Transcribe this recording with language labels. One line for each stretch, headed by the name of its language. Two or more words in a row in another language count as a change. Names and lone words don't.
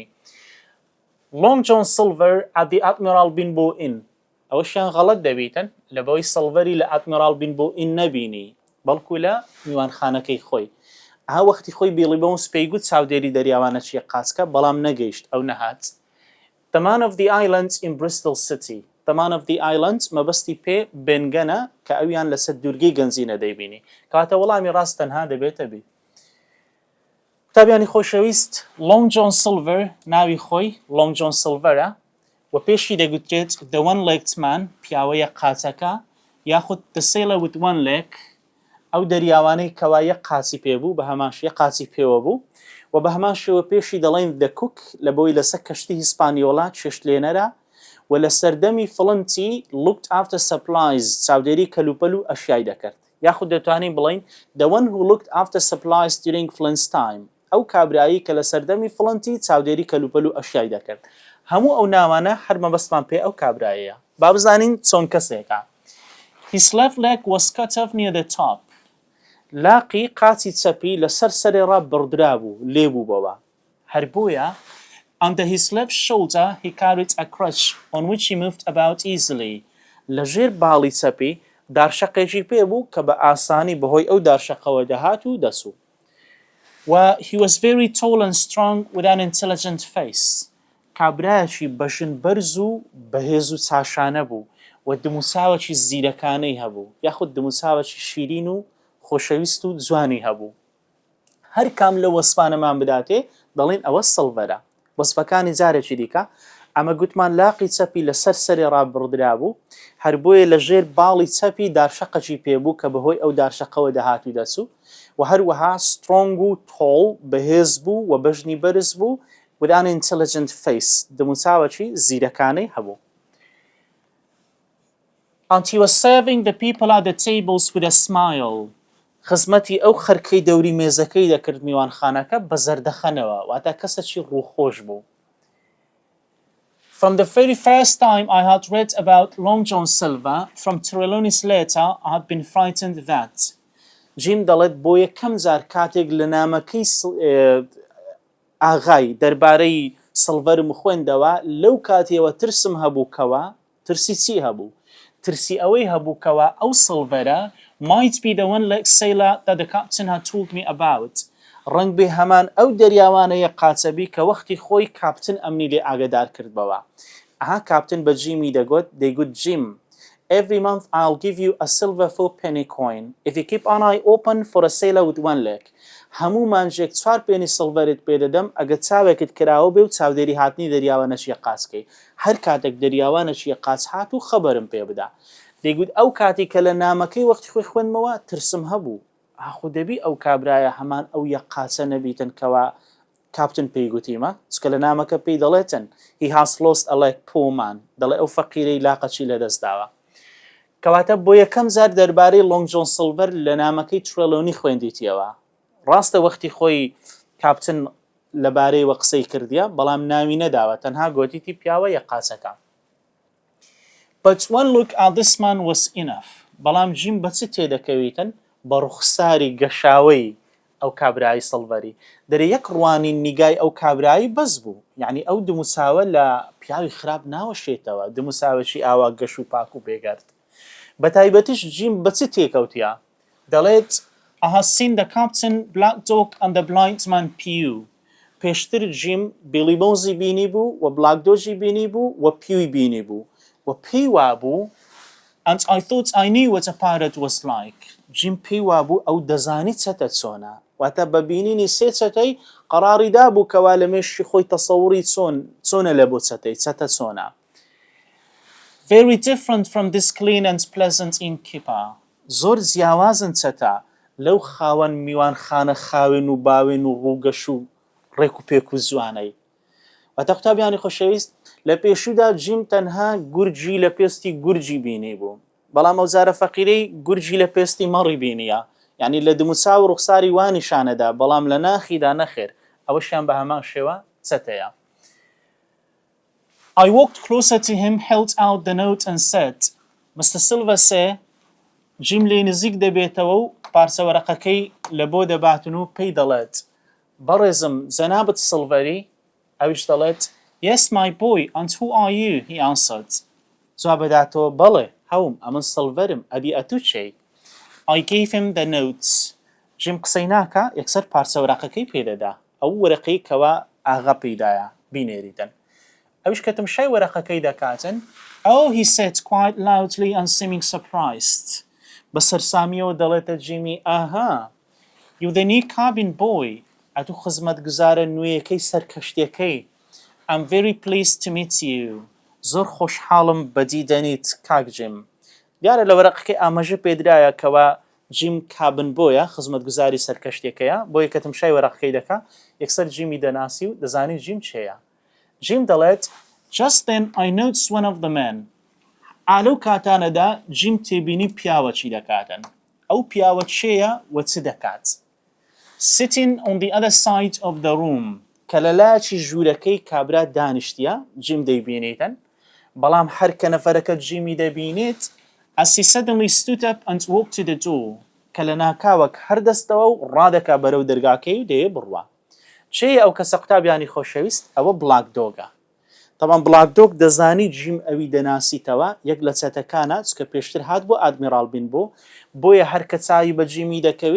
English: Long John Silver at the Admiral Benbow Inn.
Central Kurdish: ئەوەشیان غەڵەت دەبیتن لە بەوەی سڵڤەری لە ئادمیرال بین بۆ ئین نەبینی بەڵکو لە میوانخانەکەی خۆی. ئەها وەختی خۆی بیڵی بۆنس پێی گوت چاودێری دەریاوانە چیە قاچکە بەڵام نەگەیشت ئەو نەهات.
English: The man of the islands in Bristol City. The man of the islands
Central Kurdish: مەبەستی پێ بێنگەنە کە ئەویان لەسەر دوورگەی گەنجینە دەیبینی کاتە وەڵامی ڕاست تەنها دەبێتە بی. قوتابیانی خۆشەویست لۆنگ جۆن سیلڤەر ناوی خۆی لۆنگ جۆن سیلڤەرە و پێشی دەگوترێت
English: the one-legged man
Central Kurdish: پیاوەیە قاچەکە یاخود
English: the sailor with one leg
Central Kurdish: ئەو دەریاوانەی کەوا یەک قاچی پێبوو بە هەمان یەک قاچی پێوە بوو و بە هەمان شێوە پێشی دەڵێن
English: the cook
Central Kurdish: لە بۆی لەسەر کەشتی هیسپانیۆڵا چێشتلێنەرە و لە سەردەمی فڵنتی
English: looked after supplies
Central Kurdish: چاودێری کەلوپەل و ئەشیای دەکرد یاخود دەتوانین بڵین
English: the one who looked after supplies during Flint's time
Central Kurdish: ئەو کابرایی کە لە سەردەمی فڵنتی چاودێری کەلوپەل و ئەشیای دەکرد. هەموو ئەو ناوانە هەر مەبەستمان پێ ئەو کابرایەیە. با بزانین چۆن کەسێکە.
English: His left leg was cut off near the top.
Central Kurdish: لاقی قاچی چەپی لەسەر سەرێڕا بڕدرا بوو لێبوو بەوە. هەر بۆیە
English: under his left shoulder he carried a crutch on which he moved about easily.
Central Kurdish: لەژێر باڵی چەپی دارشەقێکی پێبوو کە بە ئاسانی بەهۆی ئەو دارشەقەوە دەهات و دەسوو.
English: و he was very tall and strong with an intelligent face.
Central Kurdish: کابرایەکی بەشن بەرز و بەهێز و چاشانە بوو و دموساوەکی زیرەکانەی هەبوو یاخود دموساوەکی شیرین و خۆشەویست و جوانی هەبوو. هەر کام لە وەسفانەمان بداتێ دەڵێن ئەوە سڵڤەرە. وەسفەکانی جارێکی دیکە ئەمە گوتمان لاقی چەپی لەسەر سەرێ ڕابڕدرا بوو هەر بۆیە لە ژێر باڵی چەپی دارشەقەکی پێبوو کە بەهۆی ئەو دارشەقەوە دەهاتی دەسوو و هەروەها سترۆنگ و تۆڵ بەهێز بوو و بەژنی بەرز بوو
English: with an intelligent face
Central Kurdish: دموساوەکی زیرەکانەی هەبوو.
English: And he was serving the people at the tables with a smile.
Central Kurdish: خزمەتی ئەو خەرکەی دەوری مێزەکەی دەکرد میوانخانەکە بە زەردەخەنەوە واتە کەسێکی ڕووخۆش بوو.
English: From the very first time I had read about Long John Silver from Trelawney's letter I had been frightened that
Central Kurdish: جیم دەڵێت بۆ یەکەم جار کاتێک لە نامەکەی ئاغای دەربارەی سڵڤەرم خوێندەوە لەو کاتێەوە ترسم هەبووکەوە ترسی چی هەبوو؟ ترسی ئەوەی هەبووکەوە ئەو سڵڤەرە
English: might be the one-leg sailor that the captain had told me about.
Central Kurdish: ڕەنگ بێ هەمان ئەو دەریاوانەیە قاچەبی کە وەختی خۆی کاپتن ئەمنی لێ ئاگادار کردبەوە. ئەها کاپتن بە جیمی دەیگوت جیم
English: Every month I'll give you a silver 4-penny coin if you keep an eye open for a sailor with one leg.
Central Kurdish: هەموو مانجێک 4 پێنی سڵڤەرت پێدەدەم ئەگەر چاوێکت کراوە بێ و چاودێری هاتنی دەریاوانەشیە قاچکەی. هەر کاتێک دەریاوانەشیە قاچ هات و خەبەرم پێ بدە. دەیگوت ئەو کاتی کە لە نامەکەی وەختی خۆی خوێنمەوە ترسم هەبوو. ئاخۆ دەبی ئەو کابرایە هەمان ئەو یەک قاچە نەبیتن کەوا کاپتن پێی گوتیمە چکە لە نامەکە پێی دەڵێتن
English: he has lost a leg poor man
Central Kurdish: دەڵێ ئەو فەقیرەی لاقەچی لەدەستداوە. کەواتە بۆ یەکەم جار دەربارەی لۆنگ جۆن سیلڤەر لە نامەکەی ترێلۆنی خوێندیتیەوە. ڕاستە وەختی خۆی کاپتن لەبارەیەوە قسەی کردیە بەڵام ناوی نەداوە تەنها گوتیتی پیاوە یەک قاچەکە.
English: But one look at this man was enough.
Central Kurdish: بەڵام جیم بە چ تێدەکەویتن بە ڕوخساری گەشاوەی ئەو کابرایی سڵڤەری دەرێ یەک ڕوانی نیگای ئەو کابرایی بەس بوو یعنی ئەو دموساوە لە پیاوی خراپ ناوەشێتەوە دموساوەشی ئاوا گەش و پاک و بێگەرد. بە تایبەتیش جیم بە چ تێکەوتیە دەڵێت
English: I have seen the captain, Black Dog and the blind man Pew.
Central Kurdish: پێشتر جیم بیلی بۆنزی بینی بوو و بلاک دۆژی بینی بوو و پیوی بینی بوو و پێی وابوو
English: and I thought I knew what a pirate was like.
Central Kurdish: جیم پێی وابوو ئەو دەزانی چەتە چۆنە واتە بە بینینی سێ چەتەی قەراڕی دابوو کەوا لە مێشی خۆی تەسەووری چۆنە لە بۆ چەتە چۆنە.
English: Very different from this clean and pleasant innkeeper.
Central Kurdish: زۆر جیاوازن چەتە لەو خاوەن میوانخانە خاوێن و باوێن و ڕووگەش و ڕێک و پێک و جوانەی. واتە قوتابیانی خۆشەویست لە پێشودا جیم تەنها گورجی لە پێستی گورجی بینی بوو بەڵام ئەو جارە فەقیرەی گورجی لە پێستی مەڕی بینیە یعنی لە دموسا و ڕوخساری وانیشانەدا بەڵام لە ناخیدا نەخێر ئەوەشیان بە هەمان شێوە چەتەیە.
English: I walked closer to him, held out the note and said, Mr. Silver say,
Central Kurdish: جیم لێ نزیک دەبێتەوە و پارچە وەرەقەکەی لە بۆ دەباتن و پێی دەڵێت بەڕێزم جەنابەت سڵڤەری ئەویش دەڵێت
English: Yes my boy and who are you? He answered.
Central Kurdish: جواب بداتەوە بەڵێ هەوم ئەمن سڵڤەرم ئەدی ئەتو چێی.
English: I gave him the notes.
Central Kurdish: جیم قسەی ناکە یەکسەر پارچە وەرەقەکەی پێدەدا ئەو وەرەقەی کەوا ئاغا پێدایە بینێریتن ئەویش کە تمشای وەرەقەکەی دەکاتن
English: Oh, he said quite loudly and seeming surprised.
Central Kurdish: بە سەرسامیەوە دەڵێتە جیمی ئاها
English: You the new cabin boy
Central Kurdish: ئەتو خزمەتگوزارە نوێیەکەی سەرکەشتیەکەی
English: I'm very pleased to meet you.
Central Kurdish: زۆر خۆشحاڵم بەدیدەنیت کاک جیم دیارە لە وەرەقەکەی ئاماژە پێدرایە کەوا جیم کابن بۆیە خزمەتگوزاری سەرکەشتێکەیە بۆیە کە تمشای وەرەقەکەی دەکا یەکسەر جیمی دەناسی و دەزانی جیم چێیە جیم دەڵێت
English: Just then I noticed one of the men
Central Kurdish: ئالەو کاتانەدا جیم تێبینی پیاوە چی دەکاتن ئەو پیاوە چێیە و چ دەکات
English: Sitting on the other side of the room
Central Kurdish: کە لە لایەکی ژوورەکەی کابرا دانیشتیە جیم دەیبینێتن بەڵام هەر کە نەفەرەکە جیمی دەبینێت
English: As he suddenly stood up and walked to the door
Central Kurdish: کە لە ناکاوەک هەردەستەوە و ڕادەکا بەرەو دەرگاکەی و دەیە بڕوە چێ ئەو کەسە قوتابیانی خۆشەویست ئەوە بلاک دۆگە طبعا بلاک دۆگ دەزانی جیم ئەوی دەناسیتەوە یەک لە چەتەکانە چکە پێشتر هات بۆ ئادمیرال بین بۆیە هەر کە چاوی بە جیمی دەکەوی